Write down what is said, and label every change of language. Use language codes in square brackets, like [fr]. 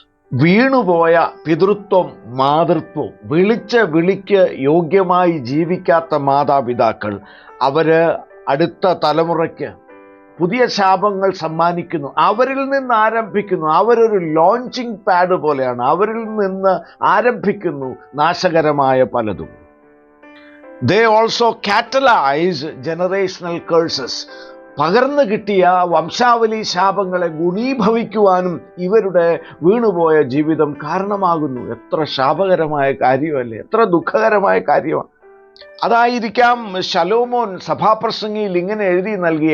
[ml] വീണുപോയ പിതൃത്വം, മാതൃത്വം, വിളിച്ച വിളിക്ക് യോഗ്യമായി ജീവിക്കാത്ത മാതാപിതാക്കൾ, അവര് അടുത്ത തലമുറയ്ക്ക് പുതിയ ശാപങ്ങൾ സമ്മാനിക്കുന്നു. അവരിൽ നിന്ന് ആരംഭിക്കുന്നു. അവരൊരു ലോഞ്ചിങ് പാഡ് പോലെയാണ്. അവരിൽ നിന്ന് ആരംഭിക്കുന്നു നാശകരമായ പലതും. [en] They also catalyze generational curses. [ml] പകർന്നു കിട്ടിയ വംശാവലി ശാപങ്ങളെ ഗുണീഭവിക്കുവാനും ഇവരുടെ വീണുപോയ ജീവിതം കാരണമാകുന്നു. എത്ര ശാപകരമായ കാര്യമല്ലേ, എത്ര ദുഃഖകരമായ കാര്യമാണ്. അതായിരിക്കാം ശലോമോൻ സഭാപ്രസംഗിയിൽ ഇങ്ങനെ എഴുതി നൽകി.